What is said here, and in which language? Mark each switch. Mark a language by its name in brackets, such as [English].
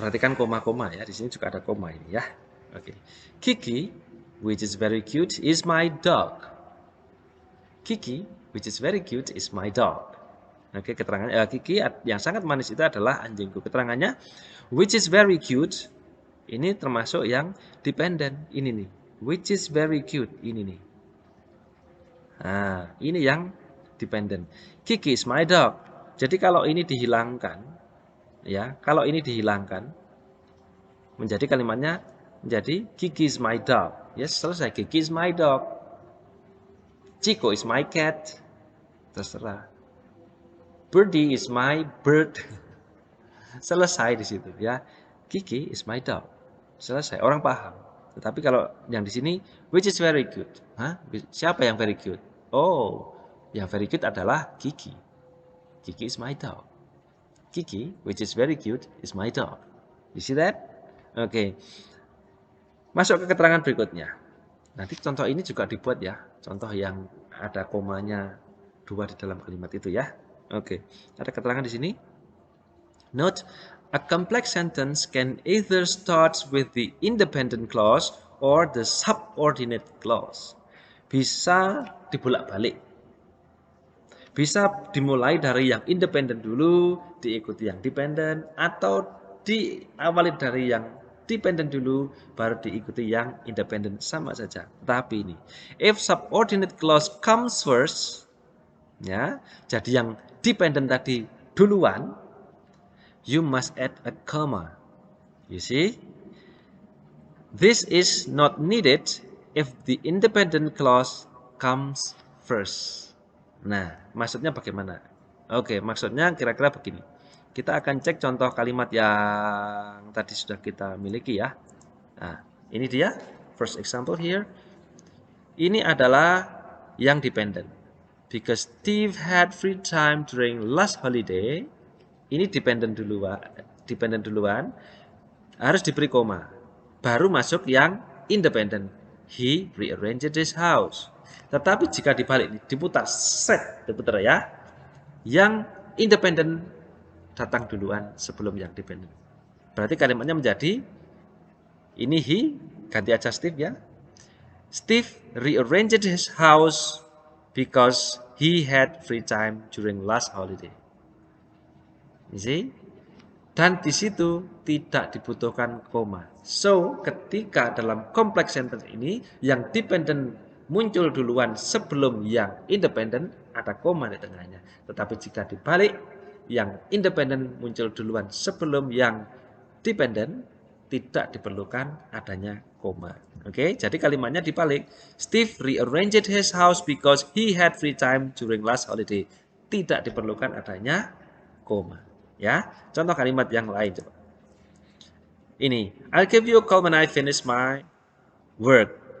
[Indonesian] Perhatikan koma-koma ya. Di sini juga ada koma ini ya. Oke. [English] Kiki, which is very cute, is my dog. Kiki, which is very cute, is my dog. [Indonesian] Oke, keterangannya Kiki yang sangat manis itu adalah anjingku. [English] Keterangannya which is very cute. [Indonesian] Ini termasuk yang dependent. Ini nih. [English] Which is very cute. [Indonesian] Ini nih. Nah, ini yang [English] dependent. Kiki is my dog. [Indonesian] Jadi kalau ini dihilangkan, ya, kalau ini dihilangkan, menjadi kalimatnya menjadi [English] Kiki is my dog. Yes, selesai. Kiki is my dog. Chico is my cat. Terserah. Birdie is my bird. [Indonesian] Selesai di situ ya. [English] Kiki is my dog. Selesai. [Indonesian] Orang paham. Tetapi kalau yang di sini, [English] which is very good. [Indonesian] Hah? Siapa yang very good? Oh, yang very good adalah Kiki. [English] Kiki is my dog. Kiki, which is very cute, is my dog. You see that? Oke. [Indonesian] Masuk ke keterangan berikutnya. Nanti contoh ini juga dibuat ya. Contoh yang ada komanya 2 di dalam kalimat itu ya. Oke. Ada keterangan di sini. [English] Note, a complex sentence can either start with the independent clause or the subordinate clause. [Indonesian] Bisa dibolak-balik. Bisa dimulai dari yang independen dulu, diikuti yang dependent, atau diawali dari yang dependent dulu, baru diikuti yang independent, sama saja. [English] Tapi ini, if subordinate clause comes first, ya, [Indonesian] jadi yang dependent tadi duluan, [English] you must add a comma. You see? This is not needed if the independent clause comes first. [Indonesian] Nah, maksudnya bagaimana? Oke, maksudnya kira-kira begini. Kita akan cek contoh kalimat yang tadi sudah kita miliki ya. Nah, ini dia. [English] First example here. [Indonesian] Ini adalah yang dependent. [English] Because Steve had free time during last holiday. [Indonesian] Ini dependent duluan. Harus diberi koma. Baru masuk yang independent. [English] He rearranged his house. [Indonesian] Tetapi jika dibalik, diputar ya. Yang independent datang duluan sebelum yang dependent. Berarti kalimatnya menjadi ini he, ganti aja Steve ya. [English] Steve rearranged his house because he had free time during last holiday. You see? [Indonesian] Dan di situ tidak dibutuhkan koma. So, ketika dalam complex sentence ini, yang dependent muncul duluan sebelum yang independent, ada koma di tengahnya. Tetapi jika dibalik, yang independent muncul duluan sebelum yang dependent, tidak diperlukan adanya koma. Oke, jadi kalimatnya dibalik. [English] Steve rearranged his house because he had free time during last holiday. [Indonesian] Tidak diperlukan adanya koma. Ya, contoh kalimat yang lain coba. [English] Ini, I'll give you a call when I finish my work.